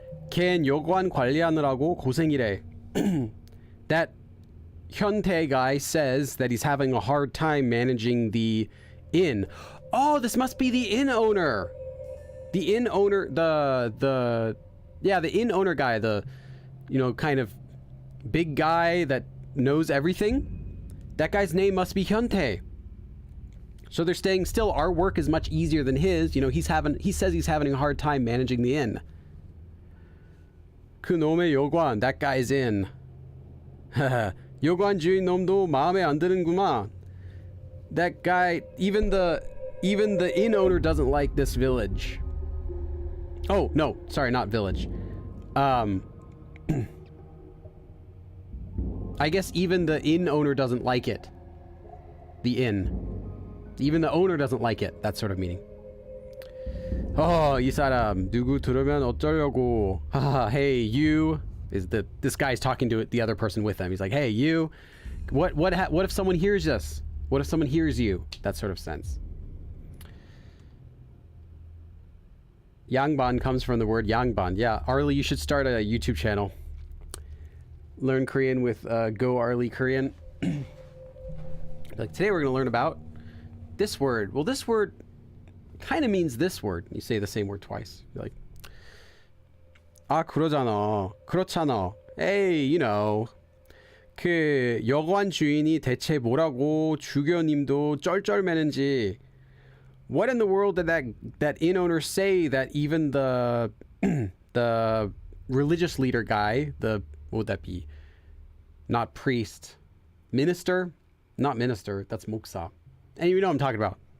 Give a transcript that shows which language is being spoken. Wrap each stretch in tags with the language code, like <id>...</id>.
<ko>걘 여관 관리하느라고 고생이래.</ko> <en>That 현태 guy says that he's having a hard time managing the inn. Oh, this must be the inn owner. The inn owner, the inn owner guy, the, kind of big guy that knows everything. That guy's name must be 현태. So they're saying still our work is much easier than his. He says he's having a hard time managing the inn.</en> <ko>그놈의 여관,</ko> <en>that guy's in.</en> <ko>여관 주인 놈도 마음에 안 드는구만.</ko> <en>That guy, even the inn owner doesn't like this village. Oh, no, sorry, not village. I guess even the inn owner doesn't like it. The inn. Even the owner doesn't like it. That sort of meaning.</en> <ko>이 사람 누구 들으면 어쩌려고.</ko> <en>Hey, you. This guy's talking to the other person with them. He's like, hey, you. What if someone hears us? What if someone hears you? That sort of sense. 양반 comes from the word 양반. Yeah, Arlie, you should start a YouTube channel. Learn Korean with Go Arlie Korean. Like, today we're going to learn about this word. Well, this word kind of means this word. You say the same word twice. You're like,</en> <ko>그러잖아. 그렇잖아.</ko> <en>Hey,</en> <ko>그 여관 주인이 대체 뭐라고 주교님도 쩔쩔매는지.</ko> <en>What in the world did that inn owner say that even the religious leader guy, what would that be? Not priest. Minister? Not minister. That's 목사. And you know what I'm talking about.</en>